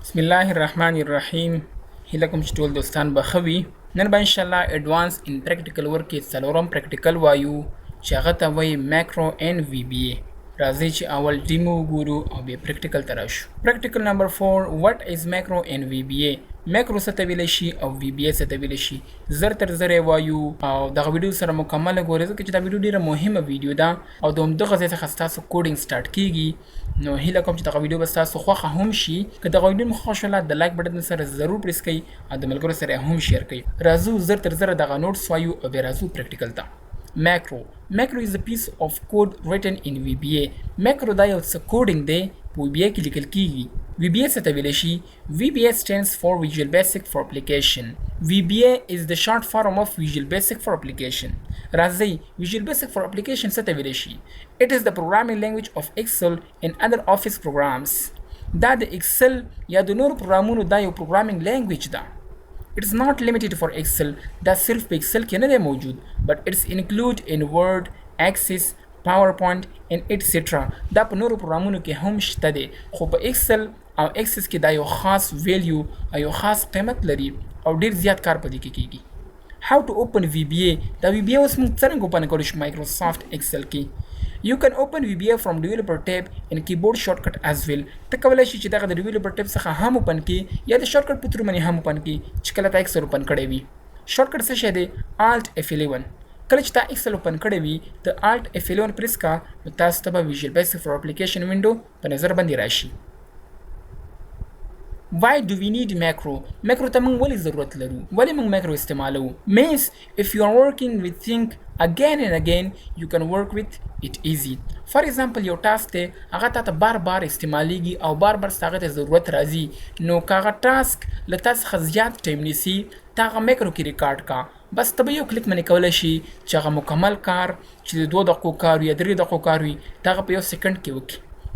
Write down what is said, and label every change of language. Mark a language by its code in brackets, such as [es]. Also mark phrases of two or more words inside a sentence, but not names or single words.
[ar] بسم الله الرحمن الرحیم. [ps] هیله کوم چې ټول دوستان به ښه وي. نن به انشاءالله [en] advance in practical work [ps] کې څلورم پریکټیکل وایو چې هغه ته وایي [en] macro in VBA. [ps] راځئ چې اول ډیمو وګورو او بیا پریکټیکل ته راشو. [en] practical number 4 what is macro in VBA. [ps] ماکرو څه ته ویلی شي او وی بی ای څه ته ویلی شي. زر تر زر وایو او دغه ویډیو سره مکمل ګورئ ځکه چې دا ویډیو ډیره مهمه ویډیو ده او د همدغه ځای څخه ستاسو [en] coding start [ps] کیږي. نو هیله کوم چې دغه ویډیو به ستاسو خوښه هم شي. که دغه ویډیو مو خوښ شوله د [en] like button [ps] سره ضرور پریس کړئ او د ملګرو سره هم شیر کړئ. راځو زر تر زر دغه نوټس وایو او بیا راځو پریکټیکل ته. [en] Macro is a piece of code written in VBA. [ps] Macro دا یو څه کوډینګ دی په VBA کې لیکل کیږي. VBA څه ته ویلی شي؟ [en] VBA stands for Visual Basic for Application. VBA is the short form of Visual Basic for Application. [ps] راځئ Visual Basic for Application څه ته ویلی شي؟ [en] It is the programming language of Excel and other office programs. [ps] دا د Excel یا د نورو پروګرامونو دا یو [en] programming language [ps] ده. [en] It's not limited for Excel. [ps] دا صرف په Excel کې نه دی موجود [en] but it's include in Word, Access, PowerPoint and etc. [ps] دا په نورو پروګرامونو کې هم شته دی خو په Excel او Access کې دا یو خاص ویلیو او یو خاص قیمت لري او ډیر زیات کار پدې کې کیږي. [en] How to open VBA. [ps] دا VBA اوس موږ څنګه اوپن کولی شو مایکروسافټ Excel کې. [en] You can open VBA from developer tab and keyboard shortcut as well. [ps] ته کولای شي چې دغه د [en] developer tab [ps] څخه هم اوپن کړي یا د شارټکټ په تور باندې هم اوپن کړي چې کله تا Excel اوپن کړی وي. شارټکټ څه شی دی؟ Alt F11. کله چې تا Excel اوپن کړی وي ته Alt F11 پریس کا نو تاسو ته به Visual Basic for Application window په نظر باندې راشي. [en] Why do we need macro? [ps] Macro ته موږ ولې ضرورت لرو؟ ولې موږ macro استعمالو؟ [en] Means if you are working with think again and again you can work with it easy. For example [ps] یو ټاسک دی هغه تا ته بار بار استعمالیږي او بار بار هغه ته ضرورت راځي نو که هغه ټاسک له تا څخه زیات ټایم نیسي ته هغه macro کې ریکارډ کا. بس ته به یو کلیک باندې کولی شي چې هغه مکمل کار چې د 2 دقیقو کار وي یا 3 دقیقو کار وي ته هغه په یو سیکنډ کې وکړي.